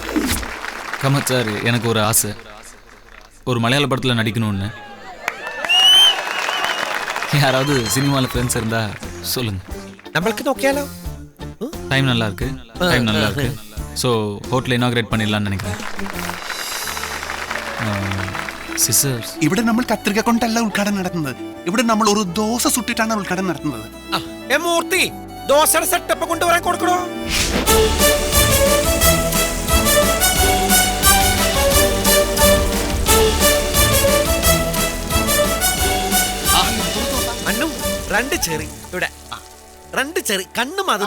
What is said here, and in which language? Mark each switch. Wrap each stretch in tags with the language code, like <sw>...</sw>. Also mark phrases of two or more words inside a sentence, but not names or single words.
<ta>கம்மத் சார், எனக்கு ஒரு ஆசை, ஒரு மலையாள படத்தில் நடிக்கணும்னு. யாராவது சினிமாவில் ஃப்ரெண்ட்ஸ் இருந்தால் சொல்லுங்கள். நம்மளுக்கு நோக்கியாலோ டைம் நல்லா இருக்கு. டைம் நல்லா இருக்கு</ta> <en>so hotel inaugurate</en> <ta>பண்ணிடலாம்னு நினைக்கிறேன் സിസേഴ്സ്</ta> <ml>ഇവിടെ നമ്മൾ കത്രിക കൊണ്ടല്ല ഉദ്ഘാടനം നടത്തുന്നത്. ഇവിടെ നമ്മൾ ഒരു ദോശ സുട്ടിട്ടാണ് ഉദ്ഘാടനം നടത്തുന്നത്. മൂർത്തി ദോശയുടെ സെറ്റപ്പ് കൊണ്ടുവരാൻ കൊടുക്കണോ? അന്നു 2 ചെറി ഇവിടെ 2 ചെറി കണ്ണ് മാതിരി</ml>